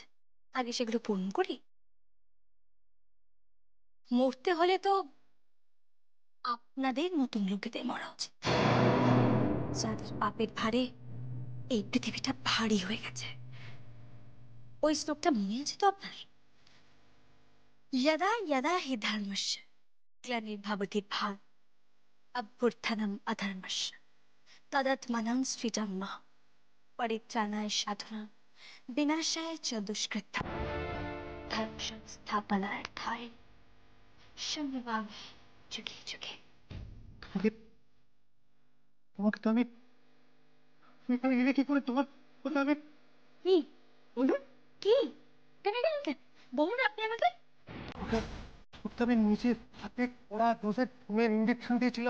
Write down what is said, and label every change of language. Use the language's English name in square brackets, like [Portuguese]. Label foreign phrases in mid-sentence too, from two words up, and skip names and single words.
[Bangla] আগে সেগুলো পূর্ণ করি। মরতে হলে তো আপনাদের নতুন লোকেদের মরা উচিত, যাদের পাপের ভারে এই পৃথিবীটা ভারী হয়ে গেছে। ওই শ্লোকটা মনে আছে তো আপনার? [Sanskrit] यदा यदा हि धर्मस्य ग्लानिर्भवति भारत अभ्युत्थानम् अधर्मस्य तदात्मानं सृजम् परित्राणाय साधनाय विनाशाय च दुष्कृताम् धर्म संस्थापनार्थाय संभवामि जुगे जुगे। [Bangla] তোমাকে তো আমি কি করে তোমার কথা আমি কি বলুন? কি কেন গেলেন কেন বলুন আপনি আমাকে। ওকে আমি নিজের হাতে ওরা ডোজের ঘুমের ইঞ্জেকশন দিয়েছিলাম।